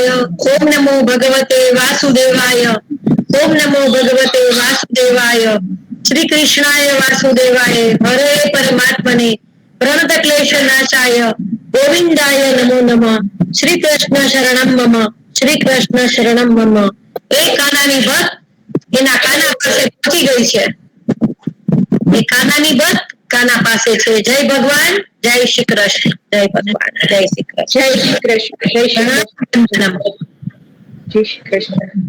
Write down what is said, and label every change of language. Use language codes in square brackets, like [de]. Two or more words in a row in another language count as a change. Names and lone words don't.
[sa] ओम नमो भगवते वासुदेवाय. ओम नमो भगवते वासुदेवाय. श्री कृष्णाय वासुदेवाय. हरे परमात्मने प्रणत क्लेश नाशाय गोविंदाय नमो नमः. श्री कृष्ण शरणम मम. श्री कृष्ण शरणम मम. [gu] એક કાનાની ભક્ત એના કાના પાસે પહોંચી ગઈ છે. એ કાનાની ભક્ત કાના પાસે છે. જય ભગવાન, જય શ્રી કૃષ્ણ, જય ભગવાન, જય શ્રી કૃષ્ણ, જય શ્રી કૃષ્ણ, જય શ્રી કૃષ્ણ, જય શ્રી કૃષ્ણ.